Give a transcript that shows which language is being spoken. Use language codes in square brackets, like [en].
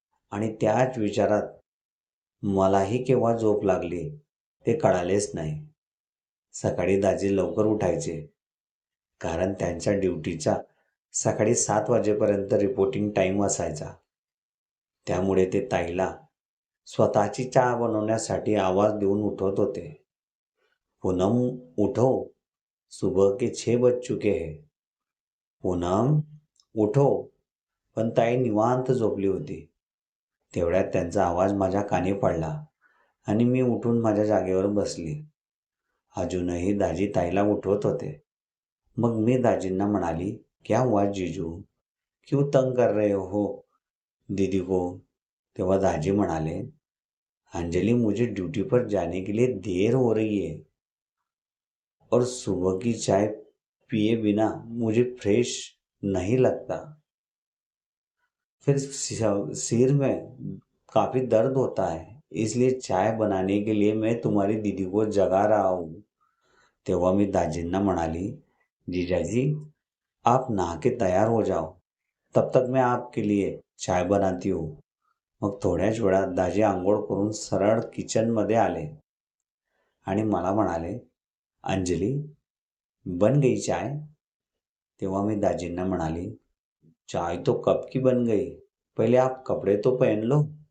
[mr] आणि त्याच विचारात मलाही केव्हा झोप लागली ते कळालेच नाही. सकाळी दाजी लवकर उठायचे, कारण त्यांच्या ड्युटीचा सकाळी 7 वाजेपर्यंत रिपोर्टिंग टाईम असायचा. त्यामुळे ते ताईला स्वतःची चहा बनवण्यासाठी आवाज देऊन उठवत होते. [hi] पूनम उठो, सुबह के 6 बज चुके हैं. पूनम उठो. [mr] पण ताई निवांत झोपली होती. तेवढ्यात त्यांचा आवाज माझ्या कानी पडला आणि मी उठून माझ्या जागेवर बसली. अजूनही दाजी ताईला उठवत होते. मग मी दाजींना म्हणाली, [hi] क्या हुआ जीजू, क्यों तंग कर रहे हो दीदी को? [mr] तेव्हा दाजी म्हणाले, [hi] अंजलि, मुझे ड्यूटी पर जाने के लिए देर हो रही है और सुबह की चाय पिए बिना मुझे फ्रेश नहीं लगता. फिर सिर में काफी दर्द होता है, इसलिए चाय बनाने के लिए मैं तुम्हारी दीदी को जगा रहा हूँ. [mr] तेव्हा मी दाजींना म्हणाली, [hi] जीजाजी आप नहा के तयार हो जाओ, तब तक मैं आपके लिए चाय बनाती हूँ. [mr] मग थोड्याच वेळात दाजी आंघोळ करून सरळ किचनमध्ये आले आणि मला म्हणाले, [hi] अंजलि बन गई चाय? [mr] तेव्हा मी दाजींना म्हणाली, [hi] चाय तो कब की बन गई, पहिले आप कपडे तो पहन लो.